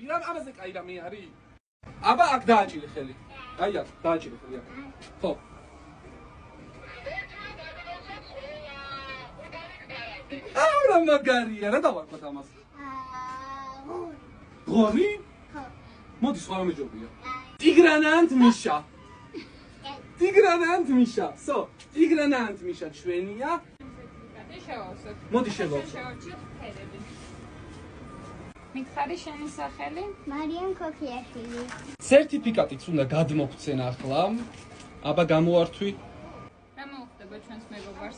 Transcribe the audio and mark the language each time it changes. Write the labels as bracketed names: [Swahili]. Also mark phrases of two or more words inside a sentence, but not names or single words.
[Georgian] რა ამაზე კაი რამე არის? აბა აქ დააჭირე ხელი. აი აქ დააჭირე ხელი აქ. ხო. რა მაგარია, რა დავარქვათ ამას? ღორი? ხო. მოდი სხვა რამე ჯობია. Tigrana and Misha. Tigrana and Misha. So, Tigrana and Misha ჩვენია. მოდი შევავსოთ. მითხარი შენი სახელი? მარიამ ქოქიაშვილი. სერტიფიკატიც უნდა გადმოგცენ ახლა. აბა გამოვართვი. რა მოუხდება ჩვენს მეგობარს?